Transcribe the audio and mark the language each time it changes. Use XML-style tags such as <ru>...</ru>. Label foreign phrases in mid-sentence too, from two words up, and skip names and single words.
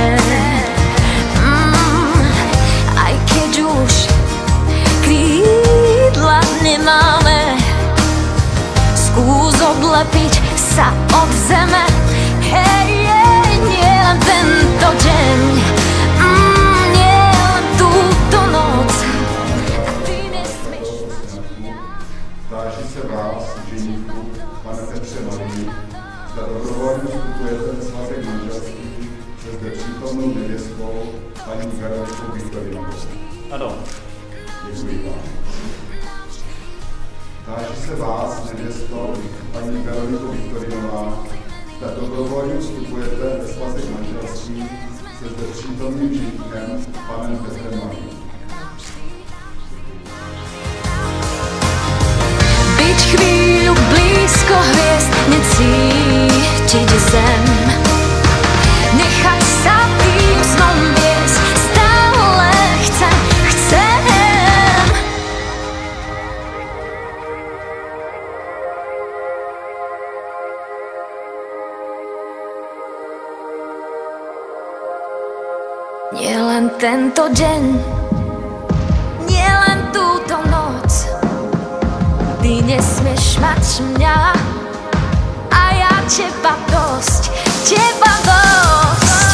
<sk>Aj keď už krídla nemáme, skús odlepiť sa od zeme. Hej, nie len tento deň, nie len túto noc, a ty nesmieš mať mňa.</sk> <cs>Táži se vás, ženíku, pane Petře Malý, zda dobrovolně vstupujete ve svazek manželství se zde přítomnou nevěstou paní Veronikou Viktorinovou. Ano. Děkuji vám. Táži se vás, nevěsto, paní Veronika Viktorinová, zda dobrovolně vstupujete ve svazek manželství se zde přítomným ženíkem panem Petrem Malým.</cs> <sk>Byť chvíľu blízko hviezd, necítiť zem, nechaj sa tým snom viesť, stále chcem. Nie len tento deň, nie len túto noc, ty nesmieš mať mňa a ja teba dosť, teba dosť.</sk>